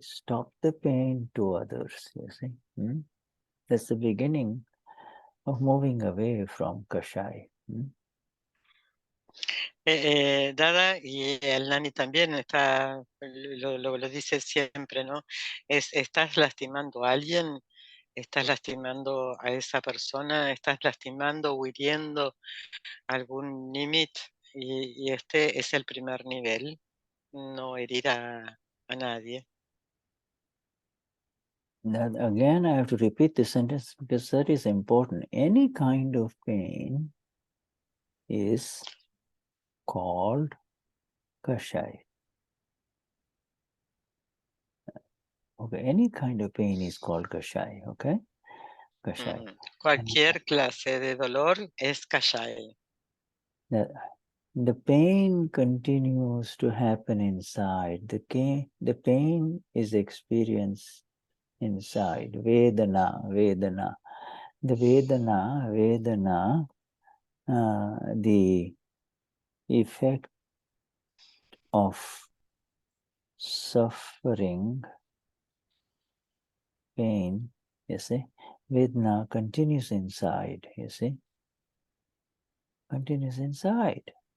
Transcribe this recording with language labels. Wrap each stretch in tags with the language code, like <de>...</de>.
<en>Stop the pain to others, you see. That's the beginning of moving away from Kashaya.</en> <es>Dada, y el Nani también está, lo dice siempre, ¿no? ¿Estás lastimando a alguien? ¿Estás lastimando a esa persona? ¿Estás lastimando o hiriendo algún limit? Y este es el primer nivel, no herir a nadie.</es> <en>That again, I have to repeat this sentence because that is important. Any kind of pain is called Kashaya. Okay, any kind of pain is called Kashaya, okay? Kashaya.</en> <es>Cualquier clase de dolor es Kashaya.</es> <en>The pain continues to happen inside. The pain is experienced inside. Vedana, Vedana. The Vedana, the effect of suffering, pain, you see, Vedana continues inside, you see, continues inside.</en>